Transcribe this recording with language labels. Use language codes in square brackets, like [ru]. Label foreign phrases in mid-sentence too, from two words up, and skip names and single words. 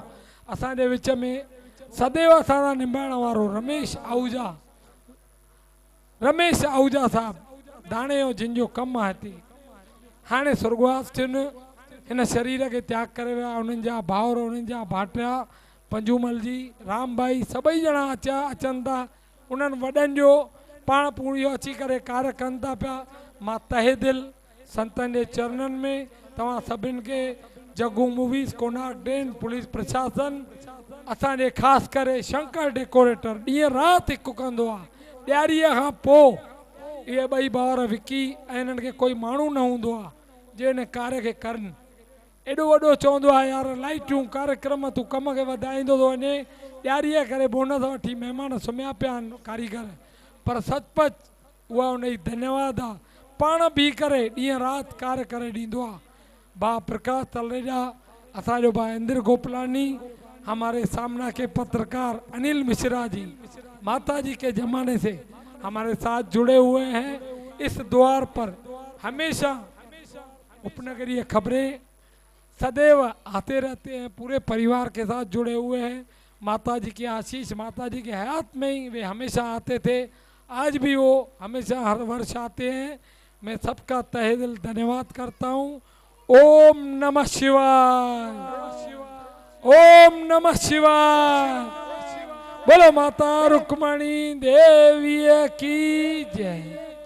[sd] असांजे विच में सदैव असां सां निभाइण वारो रमेश आहूजा साहिबु, दाणे जो जिन जो कमु आहे हिते, हाणे स्वर्गवास थियुनि, हिन शरीर खे त्याग करे विया। उन्हनि जा भाउर, उन्हनि जा भाटिया, पंजूमल जी, राम भाई, सभई ॼणा अचनि था। उन्हनि वॾनि जो पाण पूरियो अची करे कार्य कनि था पिया। मां तहे दिलि संतनि जे चरणनि में तव्हां सभिनि खे, जगू मूवीज़, कोनार्क डेन, पुलिस प्रशासन, असांजे ख़ासि करे शंकर डेकोरेटर ॾींहं राति हिकु कंदो आहे। ॾियारीअ खां पोइ ये ॿई भाउर विकी ऐं इन्हनि खे कोई माण्हू न हूंदो आहे जो इन कार्य खे करनि। एॾो वॾो चवंदो आहे यार लाइटूं कार्यक्रम तूं कम खे वधाईंदो थो वञे, ॾियारीअ करे बोनस वठी महिमान सुम्हिया पिया आहिनि कारीगर, पर सचपच उहा उन जी धन्यवाद आहे। पाण बीह करे ॾींहं राति कार्य करे ॾींदो आहे। भाउ प्रकाश तलरेजा, असांजो भाउ इंद्र गोपलानी, [hi] हमारे सामना के पत्रकार अनिल मिश्रा जी माता जी के ज़माने से हमारे साथ जुड़े हुए हैं। इस द्वार पर हमेशा उपनगरीय खबरें सदैव आते रहते हैं, पूरे परिवार के साथ जुड़े हुए हैं। माता जी की आशीष, माता जी के हयात में ही वे हमेशा आते थे, आज भी वो हमेशा हर वर्ष आते हैं। मैं सबका तहे दिल धन्यवाद करता हूँ। ओम नमः शिवाय, ओम नमः शिवाय। बोलो माता रुक्मणी देवी की जय।